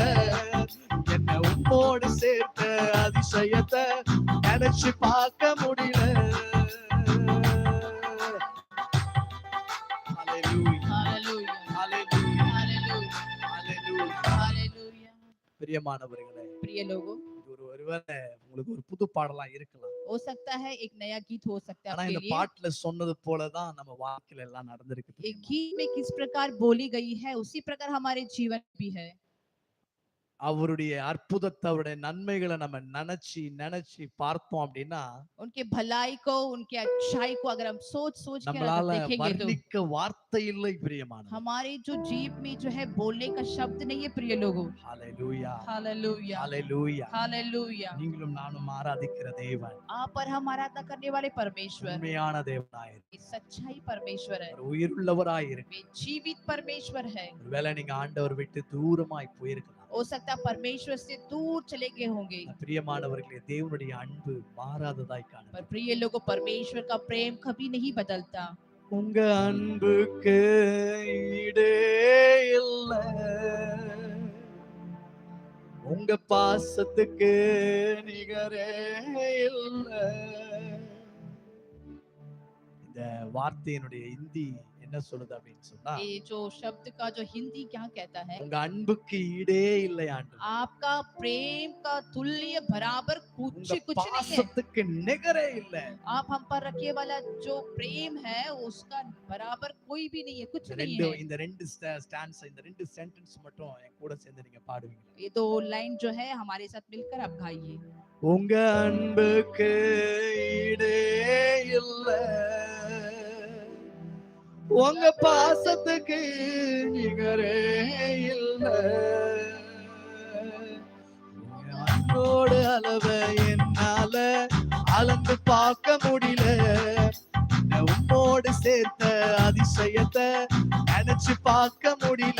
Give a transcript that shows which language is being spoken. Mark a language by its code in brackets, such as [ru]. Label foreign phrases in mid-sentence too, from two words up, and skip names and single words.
[ta] என்ன உன்னோடு சேர்த்த அதிசயத்தை நினைச்சு பார்க்க முடியல. பிரியமானவர்களே, [hi] प्रिय लोगों, [ta] ஒருவேளை உங்களுக்கு ஒரு புது பாடலாம் இருக்கலாம். [hi] हो सकता है एक नया गीत हो सकता है [ta] ஆனா [hi] आपके [ta] இந்த [hi] लिए। [ta] பாட்டுல சொன்னது போலதான் நம்ம வாழ்க்கையில எல்லாம் நடந்திருக்கு. [hi] एक गीत में किस प्रकार बोली गई है उसी प्रकार हमारे जीवन भी है। [ta] அவருடைய அற்புதத்தை, அவருடைய நன்மைகளை நம்ம நினைச்சு நினைச்சு பார்த்தோம் அப்படின்னா [hi] उनके भलाई को, उनके अच्छाई को अगर हम सोच सोच कर अगर [ta] நம்மளால [hi] देखेंगे तो [ta] வர்ணிக்க வார்த்தை இல்லை. பிரியமானவர்களே, [hi] हमारे जो जीव में जो है बोलने का शब्द नहीं है। प्रिय लोगों, [ta] ஹalleluya, [hi] हालेलुया, [ta] ஹalleluya. [hi] हालेलुया। [ta] நீங்களும் நானும் ஆராதிக்கிற தேவன் [hi] आप और हम आराधना करने वाले परमेश्वर, [ta] உண்மையான தேவனாயிருக்கிறார். [hi] सच्चाई परमेश्वर है, [ta] அவர் உயிருள்ளவராயிருக்கிறார். [hi] वे जीवित परमेश्वर है। [ta] ஒருவேளை நீங்க ஆண்டவர் விட்டு தூரமாய் போயிருக்கலாம். [hi] हो सकता है परमेश्वर से दूर चले गए होंगे, [ta] பிரியமானவர்களே, தேவனுடைய அன்பு மாறாததாய் [hi] पर [ta] காணப்படும். [hi] प्रिय लोगों, परमेश्वर का प्रेम कभी नहीं बदलता। [ta] உங்க அன்புக்கு ஈடே இல்ல, உங்க பாசத்துக்கு நிகரே இல்ல. இந்த வார்த்தையினுடைய இந்தி என்ன சொல்லுது அப்படின்னு சொன்னா, [hi] ये जो शब्द का जो हिंदी क्या कहता है, [ta] உங்க அன்புக்கு ஈடே இல்லை ஆண்டவரே, [hi] आपका प्रेम का तुल्य बराबर [ta] உங்க [hi] कुछ नहीं है। [ta] பாசத்துக்கு நிகரே இல்ல. [hi] आप हम पर रखे वाला जो प्रेम है उसका बराबर कोई भी नहीं है, कुछ नहीं है। [ta] இந்த ரெண்டு ஸ்டான்ஸ், இந்த ரெண்டு சென்டென்ஸ் மட்டும் என் கூட சேர்ந்து நீங்க பாடுவீங்களா? [hi] ये दो लाइन जो है हमारे साथ मिलकर आप गाइए। [ta] உங்க அன்புக்கு ஈடே இல்ல, உங்க பாசத்துக்கு நிகரே இல்ல. உங்க அன்போட அளவை என்னால அளந்து பார்க்க முடியல, உம்மோடு சேர்த்த அதிசயத்தை நினைச்சு பார்க்க முடியல.